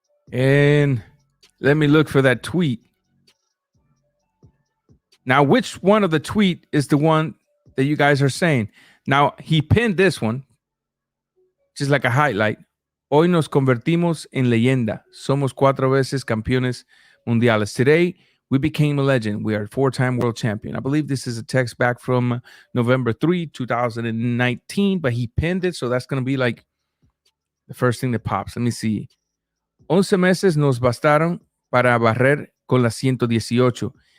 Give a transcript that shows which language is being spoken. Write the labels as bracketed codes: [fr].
[en] And let me look for that tweet. Now, which one of the tweet is the one that you guys are saying? Now, he pinned this one, just like a highlight. [es] Hoy nos convertimos en leyenda. Somos 4 veces campeones mundiales. [en] Today, we became a legend. We are 4-time world champion. I believe this is a text back from November 3, 2019, but he pinned it, so that's going to be like the first thing that pops. Let me see. [es] 11 meses nos bastaron para barrer con la 118.